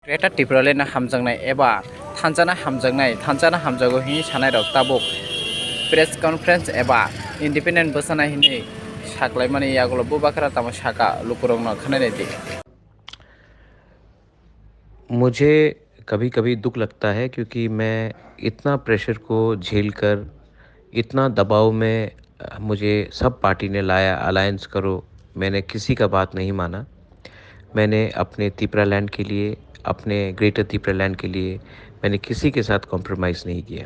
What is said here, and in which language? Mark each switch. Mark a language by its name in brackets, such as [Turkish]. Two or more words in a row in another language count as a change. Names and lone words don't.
[Kok Borok] Greta Tipralena hamjangnai eba thanjana hamjago hini sanai rok tabuk [English] press conference [Kok Borok] eba independent bosana hini saklaimani yagulo bubakara tamo saka lukurongno khanai di। [Hindi] मुझे कभी-कभी दुःख लगता है क्योंकि मैं इतना प्रेशर को झेलकर इतना दबाव में मुझे सब पार्टी ने लाया अलायंस करो, मैंने किसी का बात नहीं माना। मैंने अपने तिपरालैंड के लिए, अपने ग्रेटर तिपरालैंड के लिए मैंने किसी के साथ कॉम्प्रोमाइज़ नहीं किया।